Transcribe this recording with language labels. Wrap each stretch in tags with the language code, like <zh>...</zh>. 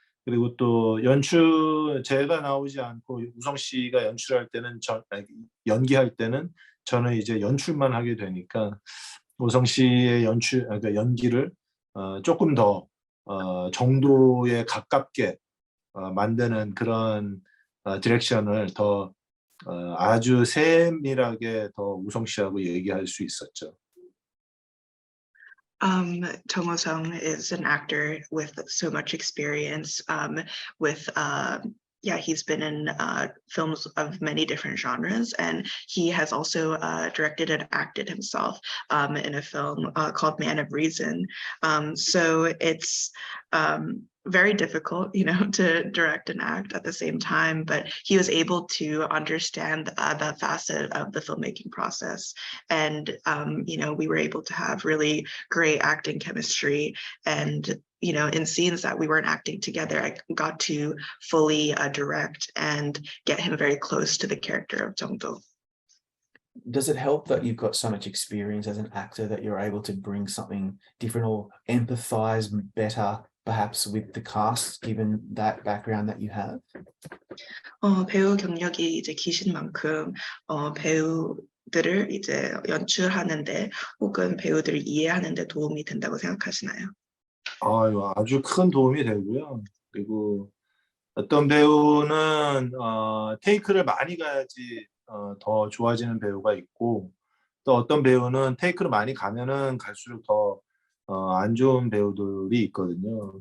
<ko>그리고 또 제가 나오지 않고 우성 씨가 연출할 때는 연기할 때는 저는 이제 연출만 하게 되니까 우성 씨의 그러니까 연기를 조금 더 정도에 가깝게 만드는 그런 디렉션을 더 아주 세밀하게 더 우성 씨하고 얘기할 수 있었죠.</ko> <en>Tong Ho-sung is an actor with so much experience, he's been in films of many different genres, and he has also directed and acted himself in a film called Man of Reason. So it's very difficult, you know, to direct and act at the same time, but he was able to understand that facet of the filmmaking process. And, you know, we were able to have really great acting chemistry, and, you know, in scenes that we weren't acting together, I got to fully direct and get him very close to the character of Jong-do. Does it help that you've got so much experience as an actor that you're able to bring something different or empathize better perhaps with the cast, given that background that you have?</en> <ko>배우 경력이 이제 기신 만큼 들을 이제 연출하는데 혹은 배우들을 이해하는 데 도움이 된다고 생각하시나요? 아주 큰 도움이 되고요. 그리고 어떤 배우는 테이크를 많이 가야지 더 좋아지는 배우가 있고 또 어떤 배우는 테이크를 많이 가면은 갈수록 더 안 좋은 배우들이 있거든요.</ko>